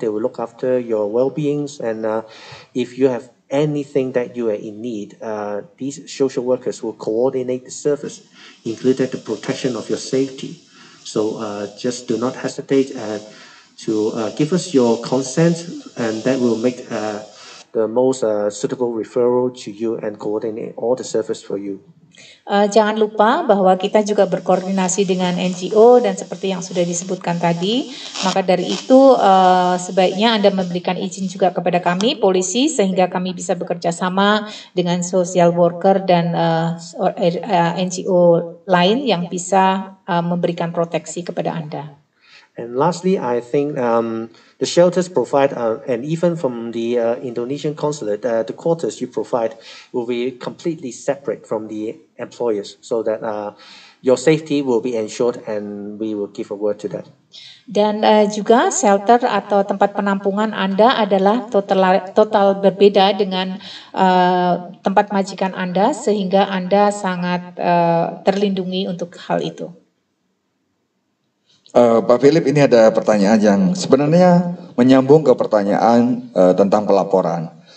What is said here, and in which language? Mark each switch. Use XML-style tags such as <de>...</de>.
<en>They will look after your well-beings, and if you have anything that you are in need, these social workers will coordinate the service, including the protection of your safety. So just do not hesitate to give us your consent, and that will make the most suitable referral to you and coordinate all the service for you.</en> <id>Jangan lupa bahwa kita juga berkoordinasi dengan NGO dan seperti yang sudah disebutkan tadi, maka dari itu sebaiknya Anda memberikan izin juga kepada kami, polisi, sehingga kami bisa bekerja sama dengan social worker dan NGO lain yang bisa memberikan proteksi kepada Anda.</id> <en>And lastly, I think the shelters provide, and even from the Indonesian consulate, the quarters you provide will be completely separate from the employers, so that your safety will be ensured, and we will give a word to that.</en> <id>Dan juga shelter atau tempat penampungan Anda adalah total berbeda dengan tempat majikan Anda, sehingga Anda sangat terlindungi untuk hal itu. Pak Philip, ini ada pertanyaan yang sebenarnya menyambung ke pertanyaan tentang pelaporan.</id>